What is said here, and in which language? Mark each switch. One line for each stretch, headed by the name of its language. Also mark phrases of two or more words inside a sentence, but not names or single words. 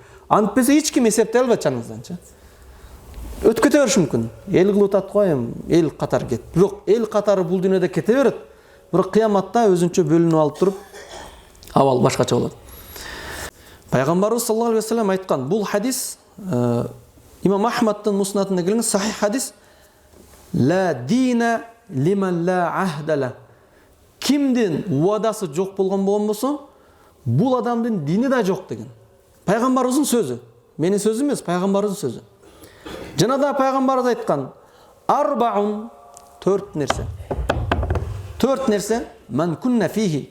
Kyrgyz: Антпесе эч ким эсептей албайт жаныңызданчы. Өтүп кете бериши мүмкүн. Эл кылып атат коем, эл катары кет. Бирок эл катары бул дүйнөдө кете берет. Бирок кыяматта өзүнчө бөлүнүп алып туруп, абал башкача болот. Пайгамбарыбыз
Arabic: صلى الله عليه وسلم
Kyrgyz: айткан, бул хадис Имам Ахмадтын муснатында келген сахих хадис.
Arabic: لا دين لمن لا عهد له.
Kyrgyz: Кимдин уадасы жок болгон болсо, бул адамдын дини да жок деген. Пайгамбарыбыздын сөзү. Менин сөзүм эмес, пайгамбарыбыздын сөзү. Жана да пайгамбарыбыз айткан, арбаун, 4 нерсе.
Arabic: 4 нерсе, من كن فيه.